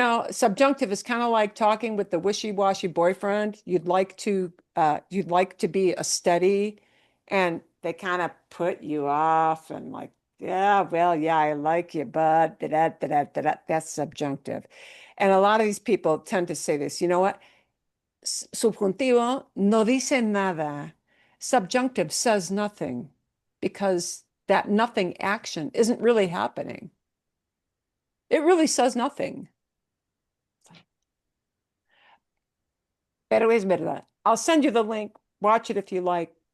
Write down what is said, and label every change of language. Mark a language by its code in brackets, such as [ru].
[en] Subjunctive is kind of like talking with the wishy-washy boyfriend. You'd like to be a steady, and they kind of put you off and like, yeah, well, yeah, I like you, but that's subjunctive. And a lot of these people tend to say this, you know what? [es] Subjuntivo no dice nada. [en] Subjunctive says nothing because that nothing action isn't really happening. It really says nothing. [es] Pero es verdad. [en] I'll send you the link. Watch it if you like.